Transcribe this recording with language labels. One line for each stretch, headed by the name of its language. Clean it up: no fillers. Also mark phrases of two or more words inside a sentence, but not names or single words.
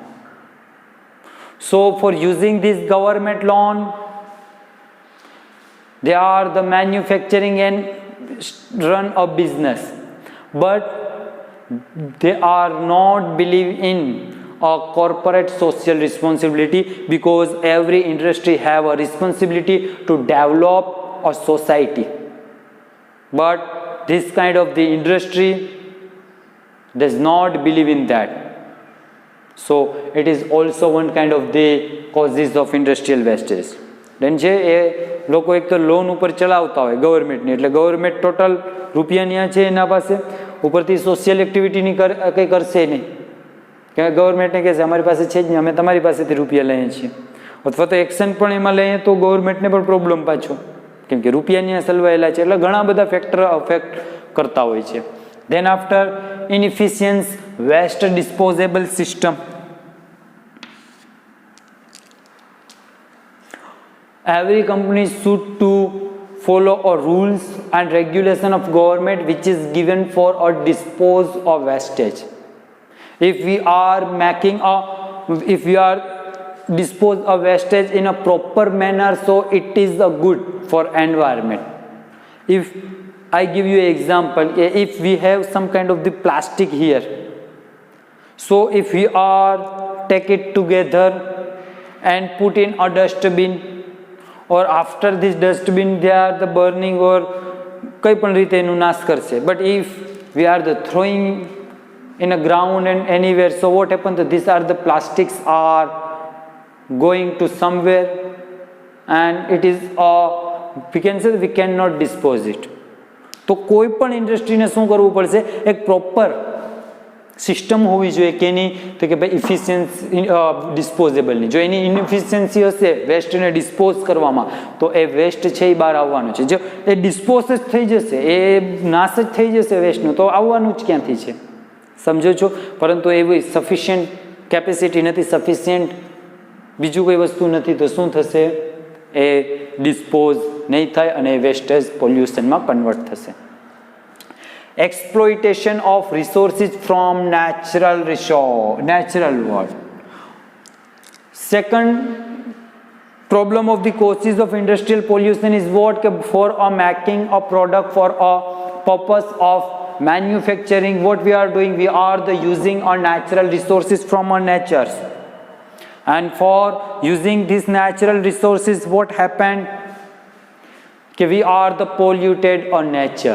English: So for using this government loan, they are the manufacturing and run a business, but they are not believe in a corporate social responsibility, because every industry have a responsibility to develop a society, but this kind of the industry does not believe in that. So it is also one kind of the causes of industrial wastage.
Gujarati: Then છે એ લોકો એક તો લોન ઉપર ચલાવતા હોય ગવર્મેન્ટની, એટલે ગવર્મેન્ટ ટોટલ રૂપિયાની છે એના પાસે, ઉપરથી
English: social activityની
Gujarati: કંઈ કરશે નહીં, કે ગવર્મેન્ટને કહેશે અમારી પાસે છે જ નહીં, અમે તમારી પાસેથી રૂપિયા લઈએ છીએ, અથવા તો એક્શન પણ એમાં લઈએ તો ગવર્મેન્ટને પણ પ્રોબ્લેમ પાછો, કેમ કે રૂપિયાની સલવાયેલા છે. એટલે ઘણા બધા
English: factor affect
Gujarati: કરતા હોય છે.
English: Then after inefficient waste disposable system. Every company should to follow a rules and regulation of government which is given for a dispose of wastage. If we are dispose of wastage in a proper manner, so it is a good for environment. If I give you an example, if we have some kind of the plastic here, so if we are take it together and put in a dustbin, or after this dustbin they are the burning or
Gujarati: કઈ પણ રીતે એનું નાશ કરશે.
English: But if we are the throwing in a ground and anywhere, so what happens, these are the plastics are going to somewhere, and it is we can say we cannot dispose it.
Gujarati: તો કોઈ પણ ઇન્ડસ્ટ્રીને શું કરવું પડશે, એક પ્રોપર સિસ્ટમ હોવી જોઈએ કે એની, તો કે ભાઈ
English: efficiency disposableની.
Gujarati: જો એની ઇનએફિશિયન્સી હશે વેસ્ટને ડિસ્પોઝ કરવામાં, તો એ વેસ્ટ છે એ બહાર આવવાનું છે. જો એ ડિસ્પોઝ જ થઈ જશે, એ નાશ જ થઈ જશે વેસ્ટનું, તો આવવાનું જ ક્યાંથી છે, સમજો છો. પરંતુ એવી
English: sufficient capacity
Gujarati: નથી, સફિશિયન્ટ બીજું કોઈ વસ્તુ નથી, તો શું થશે, એ ડિસ્પોઝ નહીં થાય અને વેસ્ટેજ પોલ્યુશનમાં કન્વર્ટ થશે.
English: Exploitation of resources from natural world. Second problem of the causes of industrial pollution is what, for making a product for a purpose of manufacturing, what we are doing, we are using our natural resources from our natures, and for using these natural resources, what happened, we are the polluted our nature.